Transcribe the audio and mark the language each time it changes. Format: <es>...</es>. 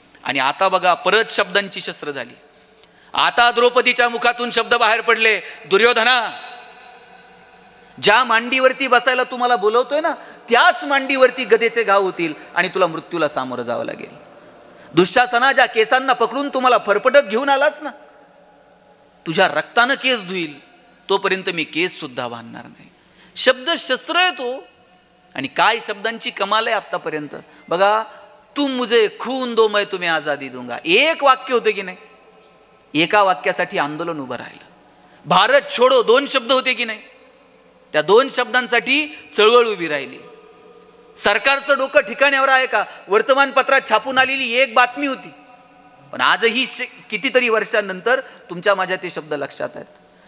<mr>आणि आता बघा, परत शब्दांची शस्त्र झाली. आता द्रौपदीच्या मुखातून शब्द बाहेर पडले, दुर्योधना ज्या मांडीवरती बसायला तुम्हाला बोलवतोय ना, त्याच मांडीवरती गदेचे घाव होतील आणि तुला मृत्यूला सामोरं जावं लागेल. दुःशासना ज्या केसांना पकडून तुम्हाला फरफटत घेऊन आलास ना, तुझ्या रक्तानं केस धुईल, तोपर्यंत मी केस सुद्धा बांधणार नाही. शब्द शस्त्र आहे तो. आणि काय शब्दांची कमाल आहे आतापर्यंत. बघा,</mr> <hi>तुम मुझे खून दो मैं तुम्हें आजादी दूंगा,</hi> <mr>एक वाक्य होते की नाही? एका वाक्यासाठी आंदोलन उभं राहिलं.</mr> <hi>भारत छोडो</hi> <mr>2 शब्द होते की नाही? त्या 2 शब्दांसाठी चळवळ उभी राहिली. सरकारचं डोकं ठिकाण्यावर आहे का? वर्तमानपत्रात छापून आलेली एक बातमी होती, पण आजही कितीतरी वर्षांनंतर तुमच्या माझ्या ते शब्द लक्षात आहेत.</mr>